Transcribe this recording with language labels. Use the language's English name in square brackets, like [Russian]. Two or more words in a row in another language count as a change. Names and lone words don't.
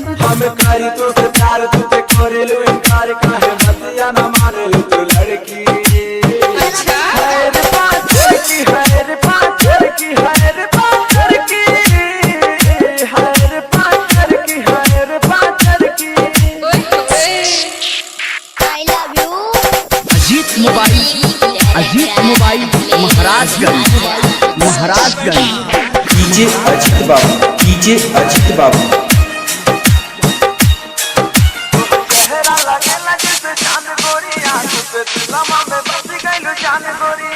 [Bhojpuri] हमें करी तो से प्यार तुझे करेलो इनकार, काहे बतिया न मानेलो तू लड़की। है रे पाथर की, है रे पाथर की, है रे पाथर की, है रे पाथर की, है रे पाथर की। [English] I love you। [Bhojpuri] अजीत मोबाइल महाराजगंज डीजे अजीत बाबू, डीजे अजीत बाबू। चेहरा लगेला जैसे चांद गोरिया, तुझे दिलवा में बस गइलो जान गोरिया।